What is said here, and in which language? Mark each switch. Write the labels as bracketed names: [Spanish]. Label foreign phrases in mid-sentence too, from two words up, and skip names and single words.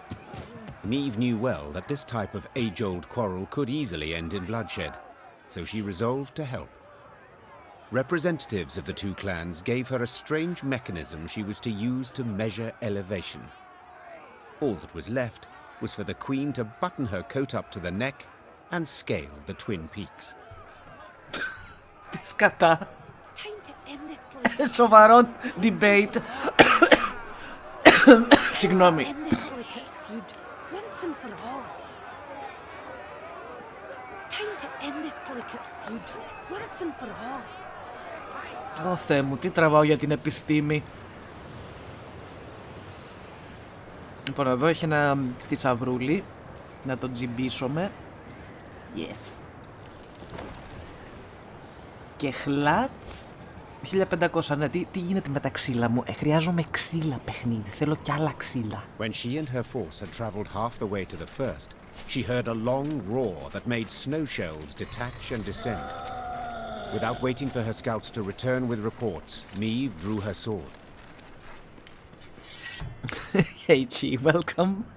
[English] Neve knew well that this type of age-old quarrel could easily end in bloodshed, so she resolved to help. Representatives of the two clans gave her a strange mechanism she was to use to measure elevation. All that was left was for the queen to button her coat up to the neck and scale the twin peaks. [Greek] Τι σκατά. [English] Time to end this, please. [Greek] Σοβαρό debate. Συγγνώμη. [English] End this delicate feud once and for all. Time to end this delicate feud once and for all. [Greek] Ω Θεέ μου, τι τραβάω για την επιστήμη. Λοιπόν, εδώ έχει ένα θησαυρούλι. Να το τζιμπήσουμε. Yes. Και χλάτς. 1500, ναι, τι γίνεται με τα ξύλα μου. Χρειάζομαι ξύλα παιχνίδι. Θέλω κι άλλα ξύλα. [English] When she and her force had traveled half the way to the first, she heard a long roar that made snow shells detach and descend. Without waiting for her scouts to return with reports, Neve drew her sword. Hey Chi, welcome.